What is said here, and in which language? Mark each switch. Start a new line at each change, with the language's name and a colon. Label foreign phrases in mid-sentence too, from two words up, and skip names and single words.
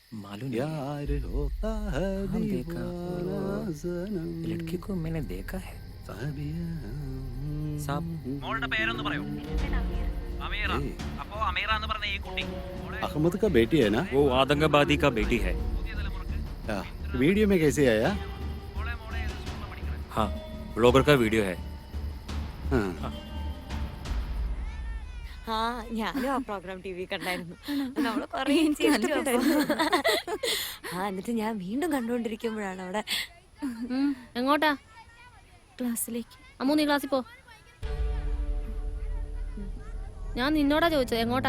Hindi: मालूम यार होता है देखा लड़की को मैंने देखा है साहब
Malayalam: മോളുടെ പേരൊന്ന് പറയൂ അമീറ അപ്പോ അമീറ എന്ന് പറഞ്ഞ ഈ കുട്ടി
Hindi: अहमद का बेटी है ना? वो आतंकवादी का बेटी है वीडियो में कैसे आया? हाँ ब्लॉगर का वीडियो है
Malayalam: ആ ഞാനും ആ പ്രോഗ്രാം ടി വി കണ്ടായിരുന്നു. നമ്മള് കുറേ ചിരിച്ചിട്ടുണ്ടായിരുന്നു. ആ എന്നിട്ട് ഞാൻ വീണ്ടും കണ്ടുകൊണ്ടിരിക്കുമ്പോഴാണ് അവിടെ എങ്ങോട്ടാ? ക്ലാസ്സിലേക്ക്. അമ്മു നീ ക്ലാസ്സിൽ പോ. ഞാൻ നിന്നോടാ ചോദിച്ചത് എങ്ങോട്ടാ?